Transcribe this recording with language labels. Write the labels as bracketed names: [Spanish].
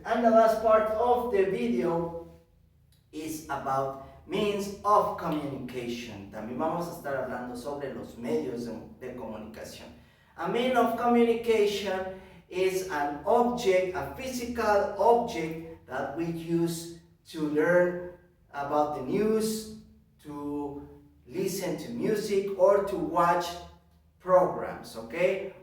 [English] And the last part of the video is about means of communication. [Spanish] También vamos a estar hablando sobre los medios de comunicación. [English] A mean of communication is an object, a physical object that we use to learn about the news, to listen to music, or to watch programs, okay?